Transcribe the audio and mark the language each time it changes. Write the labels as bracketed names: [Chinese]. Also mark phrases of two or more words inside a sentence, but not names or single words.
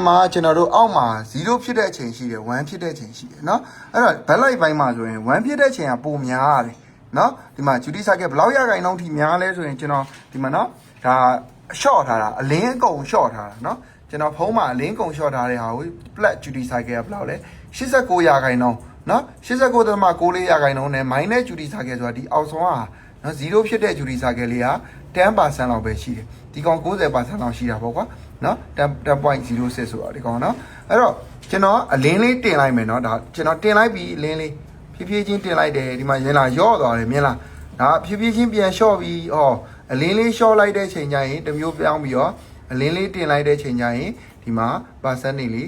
[Burmese] မှာကျွန်တော်တို့အောက်မှာ0ဖြစ်တဲ့အချိန်ရှိတယ်1ဖြစ်တဲ့အချိန်ရှိတယ်เนาะအဲ့တော့ backlight ဘိုင်းမှာဆိုရင်1ဖြစ်တဲ့အချိန်ကပိုများရတယ်เนาะဒီမှာ [English] duty cycle [Burmese] ဘယ်လောက်ရခိုင်နှုန်းထိများလဲဆိုရင်ကျွန်တော်ဒီမှာเนาะဒါ short ထားတာအလင်းအကုန် short ထားတာเนาะကျွန်တော်ဖုန်းမှာအလင်းကုန် short ထားတဲ့ဟာကို [English] flat duty cycle [Burmese] ကဘယ်လောက်လဲ89ရာခိုင်နှုန်းเนาะ89.94ရာခိုင်နှုန်းနဲ့ [English] minus duty cycle [Burmese] ဆိုတာဒီအောက်ဆုံးကเนาะ0ဖြစ်တဲ့ [English] duty cycle [Burmese] လေးက 10% လောက်ပဲရှိတယ်ဒီကောင် 90% လောက်ရှိတာပေါ့ကွာနော် 10.06 ဆိုတာဒီကောင်နော်အဲ့တော့ကျွန်တော်အလင်းလေးတင်လိုက်မယ်နော်ဒါကျွန်တော်တင်လိုက်ပြီးအလင်းလေးဖြည်းဖြည်းချင်းတင်လိုက်တယ်ဒီမှာရင်လာရော့သွားတယ်မြင်လားဒါဖြည်းဖြည်းချင်းပြန်လျှော့ပြီးအလင်းလေးလျှော့လိုက်တဲ့ချိန်ကျရင်တစ်မျိုးပြောင်းပြီးတော့အလင်းလေးတင်လိုက်တဲ့ချိန်ကျရင်ဒီမှာ percentage လေး